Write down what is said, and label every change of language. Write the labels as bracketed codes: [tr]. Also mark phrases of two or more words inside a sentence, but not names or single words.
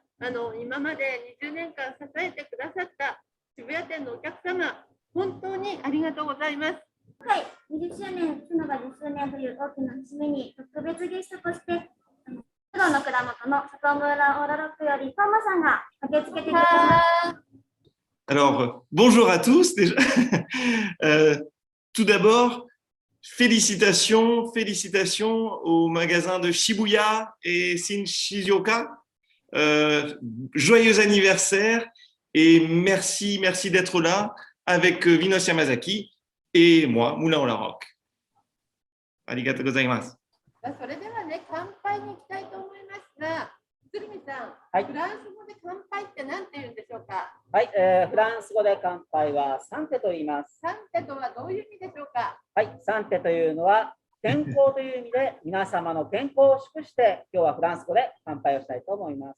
[ja] 今まで20年間支えてくださった渋谷店のお客様、本当にありがとうございます。はい、20周年、妻が10周年という大きな節目に特別ゲストとして、プロの蔵元の里村オーラロックよりトーマさんが駆けつけてくれました。 [fr] Alors, bonjour à tous. Déjà. Tout d'abord, félicitations au magasin de Shibuya et Shizuoka. Joyeux anniversaire et merci d'être là avec Vinos Yamazaki et moi, Moulin au Larocque. [ja] ありがとうございます. それではね、乾杯に行きたいと思いますが、鶴見さん、はい、フランス語で乾杯って何て言うんでしょうか。はい、フランス語で乾杯はサンテと言います。サンテとはどういう意味でしょうか。はい、サンテというのは健康という意味で、皆様の健康を祝して、今日はフランス語で乾杯をしたいと思います。